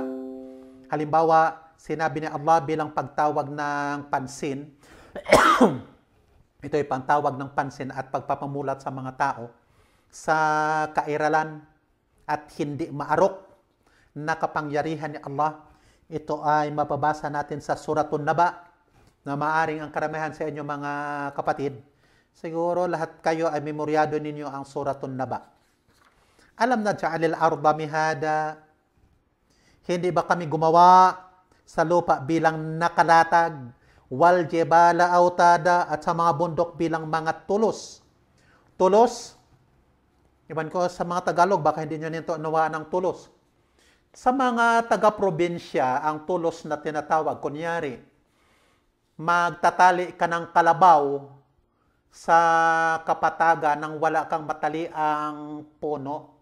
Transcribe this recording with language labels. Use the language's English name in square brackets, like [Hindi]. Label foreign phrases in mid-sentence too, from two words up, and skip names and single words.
[Filipino] Halimbawa, sinabi ni Allah bilang pagtawag ng pansin, ito ay pantawag ng pansin at pagpapamulat sa mga tao sa kairalan at hindi maarok na kapangyarihan ni Allah. Ito ay mababasa natin sa Suratun Naba, na maaring ang karamihan sa inyo mga kapatid, siguro lahat kayo ay memoryado ninyo ang Suratun Naba. [Arabic] ألم نجعل الأرض مهادا, [Filipino] hindi ba kami gumawa sa lupa bilang nakalatag, [Arabic] والجبال أوتادا, [Filipino] at sa mga bundok bilang mga tulos. Tulos, iban ko sa mga Tagalog, baka hindi nyo nito nawaan ng tulos. Sa mga taga-probinsya, ang tulos na tinatawag, kunyari, magtatali ka ng kalabaw sa kapatagan nang wala kang mataliang puno.